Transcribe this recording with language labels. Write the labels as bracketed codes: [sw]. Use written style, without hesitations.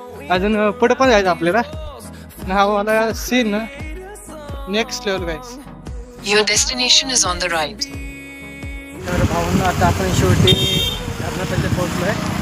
[mr] अजून पुढे पण जायचं आपल्याला, हा वाला scene next level guys. [en] Your destination is on the right. [mr] तर भाऊंना आता आपण शेवटी धरणापाशी पोहोचलोय.